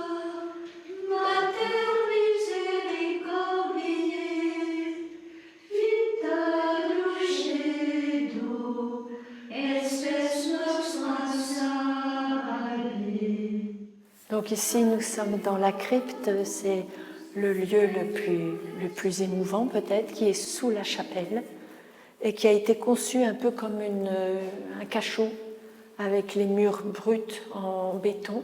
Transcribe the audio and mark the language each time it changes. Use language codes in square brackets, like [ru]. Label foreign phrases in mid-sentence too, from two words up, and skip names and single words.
[la] Mater misericordiae, vita dulcedo, et spes nostra salve. [fr] Donc ici, nous sommes dans la crypte, c'est le lieu le plus émouvant peut-être, qui est sous la chapelle et qui a été conçu un peu comme un cachot avec les murs bruts en béton.